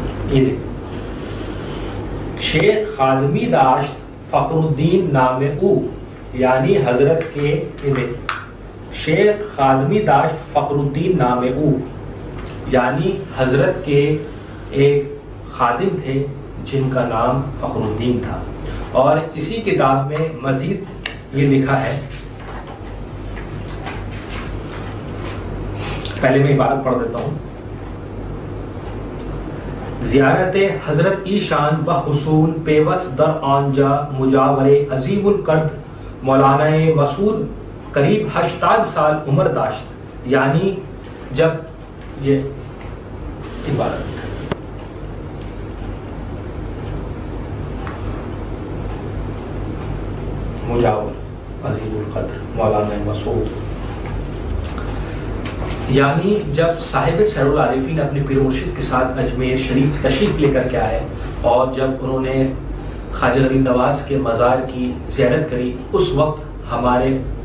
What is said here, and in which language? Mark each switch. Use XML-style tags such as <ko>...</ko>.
<ur>یہ دیکھیے،</ur> <fa>شیخ خادمی داشت فخر الدین نام او،</fa> <ur>یعنی حضرت کے</ur> <fa>شیخ خادمی داشت فخر الدین نام او،</fa> <ur>یعنی حضرت کے ایک خادم تھے جن کا نام فخر الدین تھا. اور اسی کتاب میں مزید یہ لکھا ہے، پہلے میں عبارت پڑھ دیتا ہوں.</ur> <fa>زیارت حضرت ایشان بحصول پیوس در آنجا مجاور عظیم القدر مولانا مسعود قریب 80 سال عمر داشت.</fa> <ur>یعنی جب یہ عبارت مجاور عظیم القدر مولانا مسعود، یعنی جب صاحب سیر العارفین اپنے پیر مرشد کے ساتھ اجمیر شریف تشریف لے کر کے آئے اور جب انہوں نے خواجہ غریب نواز کے مزار کی زیارت کری، اس وقت ہمارے</ur>